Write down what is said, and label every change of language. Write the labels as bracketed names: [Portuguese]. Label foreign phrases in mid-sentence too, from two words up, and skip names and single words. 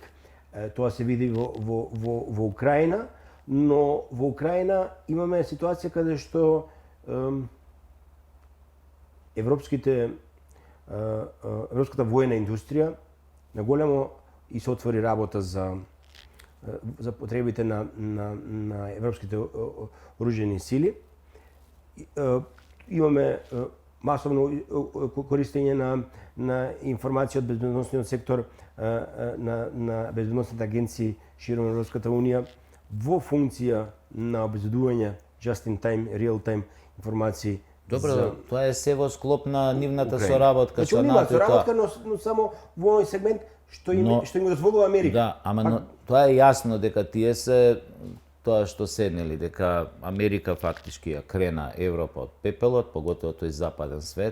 [Macedonian] Тоа се види во Украина, но во Украина имаме ситуација каде што европската војна индустрија на големо и се отвори работа за потребите на европските оружјени сили. Имаме масовно користење на информација од безбедносниот сектор на безбедносните агенции широм Европската унија во функција на обезбедување [English] just in time, real time [Macedonian] информации. Добро, тоа е се во склоп на нивната соработка со НАТО. Соработка, но само во оној сегмент што им го дозволува Америка. Да, ама тоа е јасно дека тие се тоа што седнели, дека Америка фактички ја крена Европа од пепелот, поготово тој западен свет,